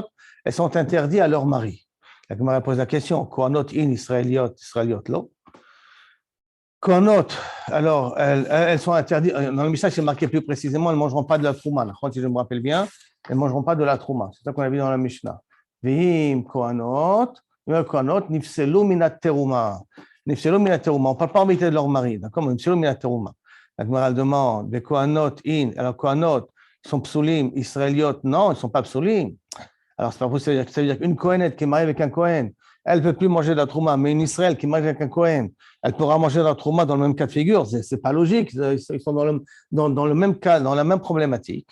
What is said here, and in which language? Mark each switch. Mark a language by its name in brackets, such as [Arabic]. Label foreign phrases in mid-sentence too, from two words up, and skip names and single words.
[French] Elles sont interdites à leur mari. La Gemara pose la question [Hebrew] כהנות אין ישראליות, לא. [French] Kohanot, alors, elles sont interdites. Dans la Mishnah, c'est marqué plus précisément elles ne mangeront pas de la trouma. Si je me rappelle bien, elles ne mangeront pas de la trouma. C'est ça qu'on a vu dans la Mishnah. [Hebrew] והם כהנות, נפסלו מן התרומה. נפסלו מן התרומה. [French] On ne parle pas en vérité de leur mari. D'accord? [Hebrew] נפסלו מן התרומה. [French] La Gemara demande, des [Hebrew] כהנות אין, [French] alors Kohanot, ils sont psulim, Israéliotes, non, ils ne sont pas psulim. Alors, c'est pas possible, ça veut dire qu'une Kohenet qui est mariée avec un Kohen, elle ne peut plus manger de la trouma, mais une Israël qui est mariée avec un Kohen, elle pourra manger de la trouma dans le même cas de figure, c'est pas logique, ils sont dans le même cas, dans la même problématique.